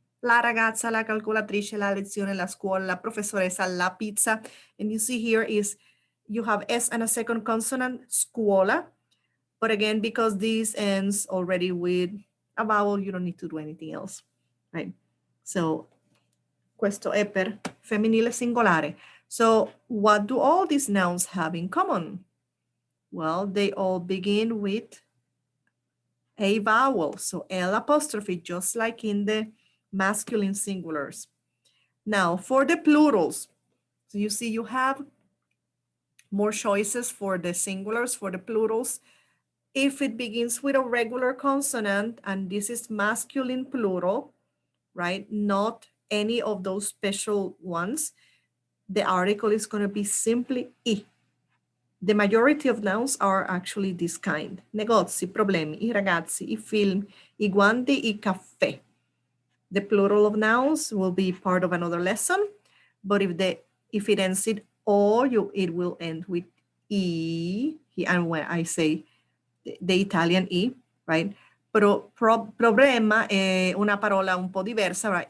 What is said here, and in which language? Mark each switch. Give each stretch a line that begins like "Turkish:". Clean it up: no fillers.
Italian: La ragazza, la calcolatrice, la lezione, la scuola, la professoressa, la pizza.
English: And you see here is you have S and a second consonant, scuola. But again, because this ends already with a vowel, you don't need to do anything else, right?
Italian: So, questo è per femminile singolare.
English: So, what do all these nouns have in common? Well, they all begin with a vowel. So, L apostrophe, just like in the masculine singulars. Now, for the plurals, so you see you have more choices for the singulars, for the plurals. If it begins with a regular consonant, and this is masculine plural, right? Not any of those special ones, the article is going to be simply I. The majority of nouns are actually this kind.
Italian: Negozi, problemi, I ragazzi, I film, I guanti, I caffè.
English: The plural of nouns will be part of another lesson, but if it ends in o, it will end with I. And when I say the Italian I, right?
Italian: Però problema è una parola un po' diversa, right?